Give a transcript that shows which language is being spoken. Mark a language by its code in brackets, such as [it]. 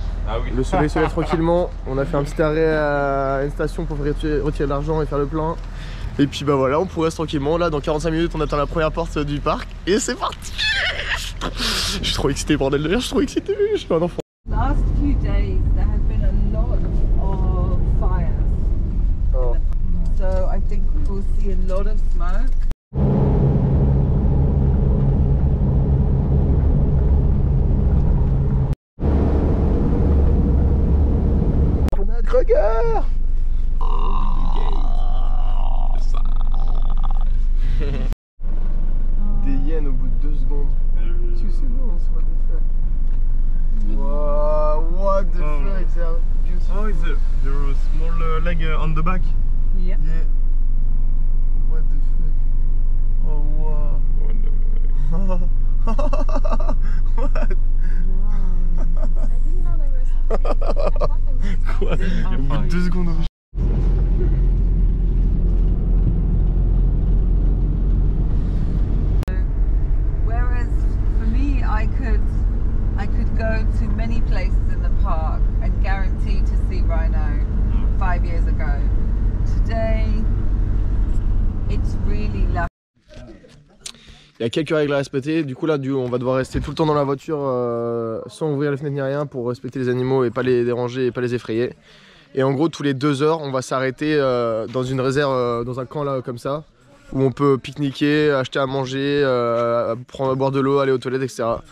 [fr] Ah oui. Le soleil se lève tranquillement, on a fait un petit arrêt à une station pour retirer l'argent et faire le plein. Et puis bah voilà, on progresse tranquillement. Là, dans 45 minutes, on attend la première porte du parc. Et c'est parti. Je suis trop excité, bordel de l'air, je suis trop excité, je suis un enfant. [en] Last few days there have been a lot of fires. Oh. So I think we will see a lot of smoke. [fr] On a Kruger. Des hyènes au bout de 2 secondes. Tu sais non, c'est [en] what the fuck. Wow, what the fuck, they are beautiful. Oh, is there a small leg on the back? Yeah. Yeah. What the fuck. Oh wow. What? I didn't know there was something. [fr] Quoi? Au bout de 2 secondes. [en] Whereas for me, I could go to many places in the park and guarantee to see rhino 5 years ago. Today, it's really lucky. [fr] Il y a quelques règles à respecter, du coup là on va devoir rester tout le temps dans la voiture sans ouvrir les fenêtres ni rien pour respecter les animaux et pas les déranger et pas les effrayer. Et en gros tous les 2 heures on va s'arrêter dans une réserve, dans un camp là comme ça, où on peut pique-niquer, acheter à manger, prendre à boire de l'eau, aller aux toilettes, etc.